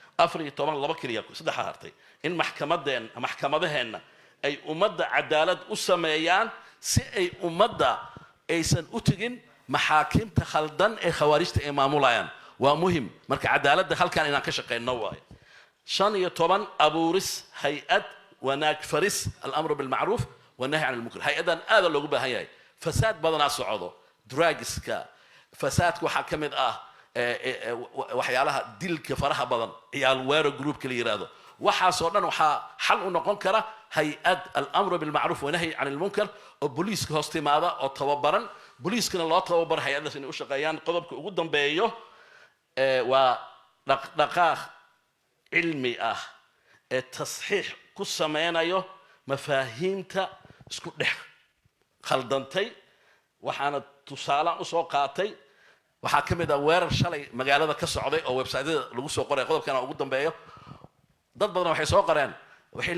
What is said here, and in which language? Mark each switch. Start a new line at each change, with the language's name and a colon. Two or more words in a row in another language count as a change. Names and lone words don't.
Somali: 14 kaliya 3 hartay in maxkamadaheena ay ummadda cadaalad u sameeyaan si ay ummadda aysan u tagin maxaakimta khaldan ee khawaarijta ay maamulayaan waa muhiim marka cadaaladda halkan inaan ka shaqeyno waay 15 abuuris hay'ad wanaag faris
Arabic: الأمر بالمعروف والنهي عن المنكر
Somali: hay'adan aad loogu baahan yahay fasaad badanaa socdo drugska fasaadku waxa kamid ah waxyaalaha dilka faraha badan ciyaal weero groupka la yiraahdo waxaasoo dhan waxaa xal u noqon kara hay-ad
Arabic: الأمر بالمعروف والنهي عن المنكر
Somali: oo booliiska hoos timaada oo tababaran booliiskana loo tababar hay-adaas inay u shaqeeyaan qodobka ugu dambeeyo waa dhaqdhaqaaq cilmi ah ee tasxiix ku sameynayo mafaahiimta isku dhex khaldantay waxaana tusaalaan usoo qaatay waxaa ka mid ah weerar shalay magaalada ka socday oo websaytyada lagu soo qoray qodobkana ugu dambeeyo dad badan waxay soo qoreen waxay